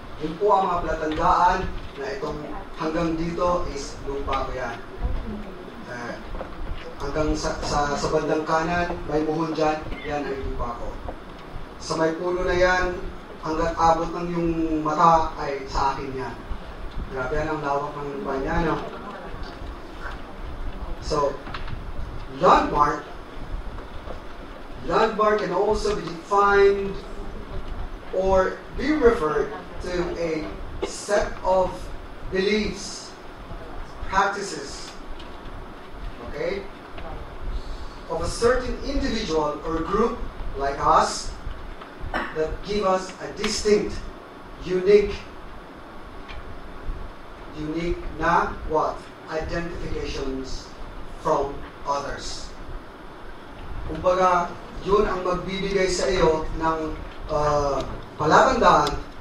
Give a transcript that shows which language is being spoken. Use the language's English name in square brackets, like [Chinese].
[Filipino] Yun po ang mga palatandaan na itong hanggang dito is lupa ko yan. Hanggang sa bandang kanan, may muhon dyan, yan ay lupa ko. Sa may puno na yan, hanggang abot ng yung mata ay sa akin yan. Grabe yan ang lawak ng lupa niya, no? [English] So, landmark can also be defined or be referred to a set of beliefs, practices, okay, of a certain individual or group like us that give us a distinct, unique na what? Identifications from others. [Filipino] Kumbaga, yun ang magbibigay sa iyo ng palatandaan.